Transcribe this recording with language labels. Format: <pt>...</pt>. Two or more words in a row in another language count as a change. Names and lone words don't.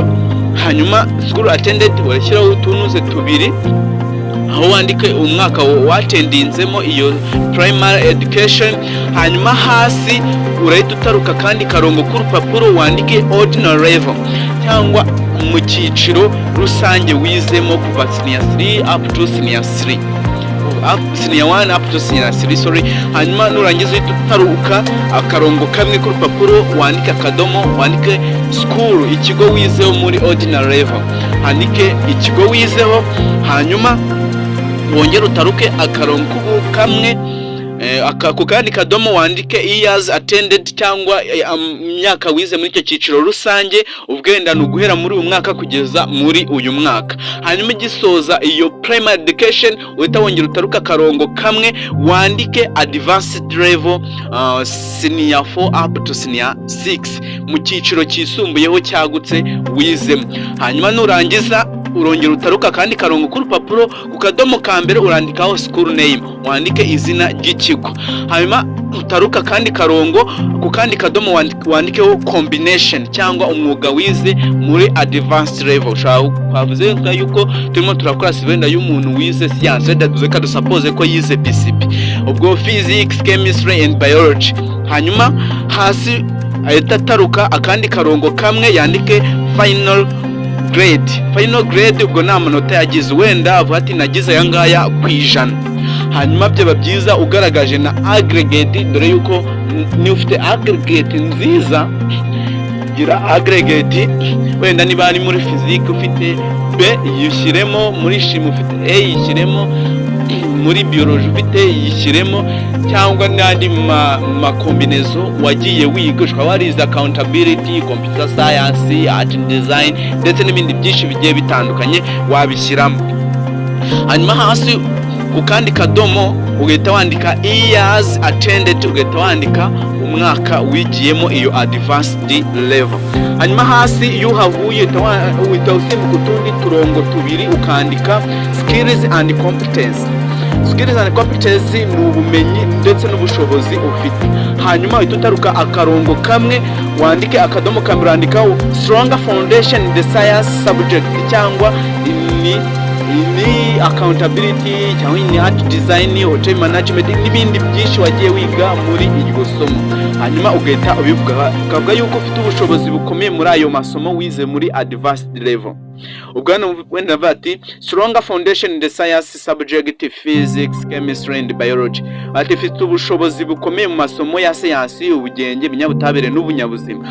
<rw>Hanyuma</rw> <en>school attended</en> <rw>urashyiraho utunuze tubiri, aho wandike umwaka watendinzemo iyo primary education. Hanyuma hasi urahita utaruka kandi karongo k'urupapuro wandike</rw> <en>ordinary level,</en> <rw>cyangwa mu cyiciro rusange wizemo kuva</rw> <en>senior 3 up to senior 3, senior 1 up to senior 3, sorry.</en> <rw>Hanyuma nurangiza utaruka akarongo kamwe k'urupapuro wandike akadomo, wandike school, ikigo wizeho muri</rw> <en>ordinary level,</en> <rw>handike ikigo wizeho. Hanyuma wongera utaruke akarongo kamwe ku kandi kadomo wandike</rw> <en>years attended,</en> <rw>cyangwa imyaka wize muri icyo cyiciro rusange, ubwenda nuguhera muri uyu mwaka kugeza muri uyu mwaka. Hanyuma gisoza iyo</rw> <en>primary education</en> <rw>uhita wongera utaruka akarongo kamwe wandike</rw> <en>advanced level, senior 4 up to senior 6,</en> <rw>mu cyiciro cyisumbuyeho cyagutse wizemo. Hanyuma nurangiza urongera utaruka kandi karongo k'urupapuro ku kadomo ka mbere urandikaho</rw> <en>school name,</en> <rw>wandike izina ry'ikigo. Hanyuma utaruka kandi karongo ku kandi kadomo wandikeho combination, cyangwa umwuga wize muri</rw> <en>advanced level.</en> <rw>Twavuze yuko turimo turakora sivenda y'umuntu wize science, reka dusuppose ko yize PCB, ubwo</rw> <en>physics, chemistry and biology.</en> <rw>Hanyuma hasi ahita ataruka akandi karongo kamwe yandike</rw> <en>final grade,</en> <rw>ubwo ni amanota yagize, wenda avuga ati nagize aya ngaya ku ijana. Hanyuma byaba byiza ugaragaje na aggregate, dore yuko ni ufite aggregate nziza, gira aggregate. Wenda niba ari muri physics ufite B yishyiremo, muri chimie ufite A yishyiremo, muri biology ufite yishyiremo, cyangwa n'andi makombinezo wagiye wiga. Ushobora warize accountability,</rw> <en>computer science, art and design,</en> <rw>ndetse n'ibindi byinshi bigiye bitandukanye wabishyiramo. Hanyuma hasi ku kandi kadomo ugahita wandika</rw> <en>years attended,</en> <rw>ugahita wandika umwaka wigiyemo iyo</rw> <en>advanced level.</en> <rw>Hanyuma hasi iyo uhavuye uhita usimbuka utundi turongo tubiri ukandika</rw> <en>skills and competence. Skills and competence</en> <rw>ni ubumenyi ndetse n'ubushobozi ufite. Hanyuma uhita utaruka akarongo kamwe wandike akadomo kamwe urandikaho</rw> <en>stronger foundation in the science subject,</en> <rw>cyangwa ni accountability, cyangwa ni</rw> <en>art design, hotel management,</en> <rw>n'ibindi byinshi wagiye wiga muri iryo somo. Hanyuma ugahita ukavuga yuko ufite ubushobozi bukomeye muri ayo masomo wize muri</rw> <en>advanced level.</en> <rw>Ubwo wenda bati</rw> <en>stronger foundation in the science subject physics, chemistry and biology,</en> <rw>ati ufite ubushobozi bukomeye mu masomo ya science, ubugenge, ibinyabutabire n'ubunyabuzima.</rw>